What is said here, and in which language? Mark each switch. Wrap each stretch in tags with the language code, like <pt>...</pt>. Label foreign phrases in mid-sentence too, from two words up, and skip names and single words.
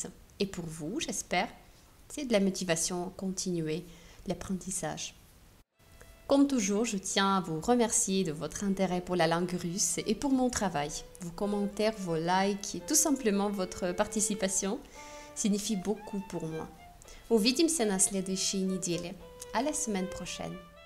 <fr>Et pour vous, j'espère, c'est de la motivation à continuer l'apprentissage. Comme toujours, je tiens à vous remercier de votre intérêt pour la langue russe et pour mon travail. Vos commentaires, vos likes et tout simplement votre participation signifient beaucoup pour moi.</fr> <ru>Увидимся на следующей неделе.</ru> <fr>À la semaine prochaine.</fr>